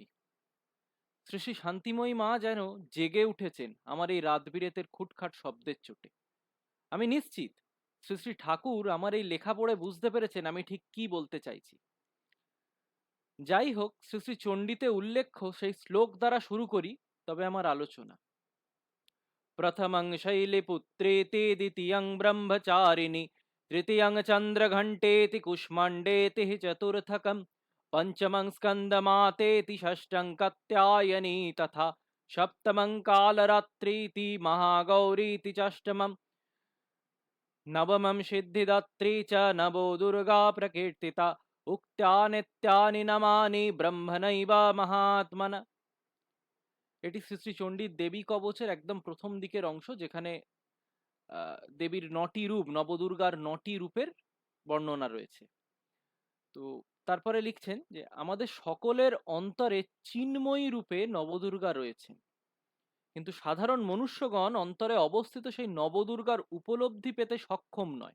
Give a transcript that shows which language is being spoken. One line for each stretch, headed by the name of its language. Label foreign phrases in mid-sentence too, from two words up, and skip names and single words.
Bangla: শ্রী শ্রী শান্তিময়ী মা যেন জেগে উঠেছেন আমার এই রাত বিরেতের খুটখাট শব্দের চোটে। আমি নিশ্চিত শ্রী শ্রী ঠাকুর আমার এই লেখা পড়ে বুঝতে পেরেছেন আমি ঠিক কি বলতে চাইছি। যাই হোক, শ্রী শ্রী চণ্ডীতে উল্লেখ্য সেই শ্লোক দ্বারা শুরু করি তবে আমার আলোচনা।
Sanskrit: प्रथमं शैलपुत्रेति, द्वितीयं ब्रह्मचारिणि, तृतीयं चन्द्रघण्टेति, कुष्माण्डेति चतुर्थकं, पंचमं स्कंदमातेति, षष्ठं कात्यायनी, तथा सप्तमं कालरात्रीति, महागौरीति चाष्टमम्, नवमं सिद्धिदात्री च नवो दुर्गा प्रकीर्तिता, उक्त्या नित्यानि नमानि ब्रह्मणैव महात्मना।
Bangla: এটি শ্রী শ্রী চণ্ডীর দেবী কবচের একদম প্রথম দিকের অংশ, যেখানে দেবীর ৯টি রূপ, নবদুর্গার ৯টি রূপের বর্ণনা রয়েছে। তো তারপরে লিখছেন যে আমাদের সকলের অন্তরে চিন্ময়ী রূপে নবদুর্গা রয়েছে, কিন্তু সাধারণ মনুষ্যগণ অন্তরে অবস্থিত সেই নবদুর্গার উপলব্ধি পেতে সক্ষম নয়।